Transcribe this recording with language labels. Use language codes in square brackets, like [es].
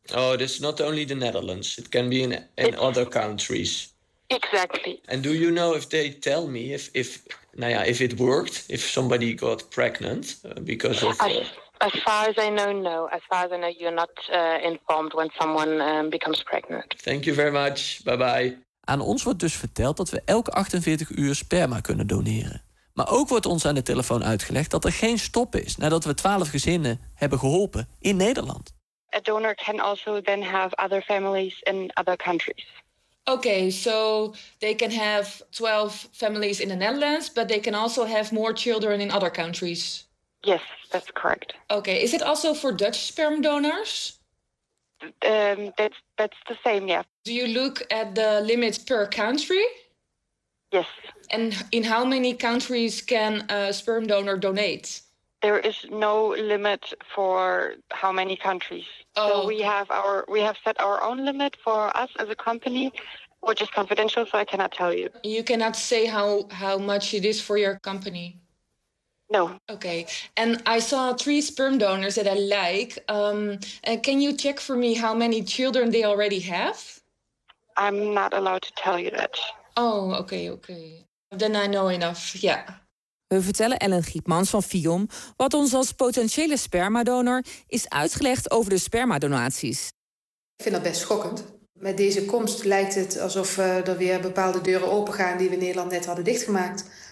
[en] Oh, it's not only the Netherlands. It can be in other countries. Exactly. And do you know if they tell me if it worked, if somebody got pregnant because of... As far as I know, no. As far as I know, you're not informed when someone becomes pregnant. Thank you very much. Bye-bye. [nl] Aan ons wordt dus verteld dat we elke 48 uur sperma kunnen doneren. Maar ook wordt ons aan de telefoon uitgelegd dat er geen stop is nadat we 12 gezinnen hebben geholpen in Nederland. [en] A donor can also then have other families in other countries. Okay, so they can have 12 families in the Netherlands, but they can also have more children in other countries. Yes, that's correct. Okay, is it also for Dutch sperm donors? That's the same, yeah. Do you look at the limits per country? Yes. And in how many countries can a sperm donor donate? There is no limit for how many countries. Oh. So we have set our own limit for us as a company, which is confidential, so I cannot tell you. You cannot say how much it is for your company? No. Okay. And I saw 3 sperm donors that I like. Can you check for me how many children they already have? I'm not allowed to tell you that. Oh, okay. Then I know enough, yeah. [nl] We vertellen Ellen Giepmans van FIOM wat ons als potentiële spermadonor is uitgelegd over de spermadonaties. Ik vind dat best schokkend. Met deze komst lijkt het alsof er weer bepaalde deuren opengaan die we in Nederland net hadden dichtgemaakt.